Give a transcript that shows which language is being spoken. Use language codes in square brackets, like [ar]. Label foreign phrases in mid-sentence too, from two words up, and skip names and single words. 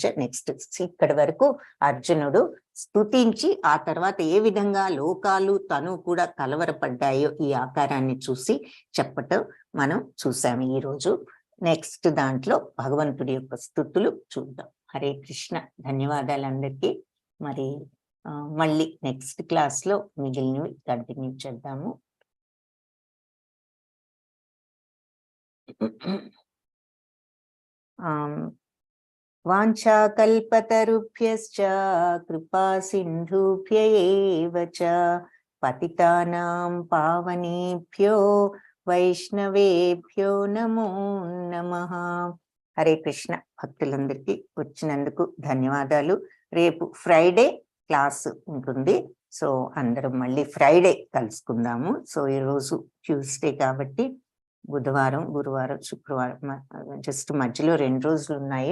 [te] నెక్స్ట్ ఇక్కడ వరకు అర్జునుడు స్తుతించి ఆ తర్వాత ఏ విధంగా లోకాలు తను కూడా కలవరపడ్డాయో ఈ ఆకారాన్ని చూసి చెప్పటం మనం చూసాము ఈ రోజు. నెక్స్ట్ దాంట్లో భగవంతుడి యొక్క స్తుతులు చూద్దాం. హరే కృష్ణ. ధన్యవాదాలు అందరికీ. మరి మళ్ళీ [en] next class [te] లో మిగిలినవి కంటిన్యూ చేద్దాము. [sa] వాంఛాకల్పతరుభ్యశ్చ కృపా సింధుభ్య ఏవ చ పతితానాం పావనేభ్యో వైష్ణవేభ్యో నమో నమః. [te] హరే కృష్ణ. భక్తులందరికీ వచ్చినందుకు ధన్యవాదాలు. రేపు [en] Friday class [te] ఉంటుంది. సో అందరం మళ్ళీ ఫ్రైడే కలుసుకుందాము. సో ఈరోజు ట్యూస్డే కాబట్టి బుధవారం, గురువారం, శుక్రవారం జస్ట్ మధ్యలో 2 రోజులు ఉన్నాయి.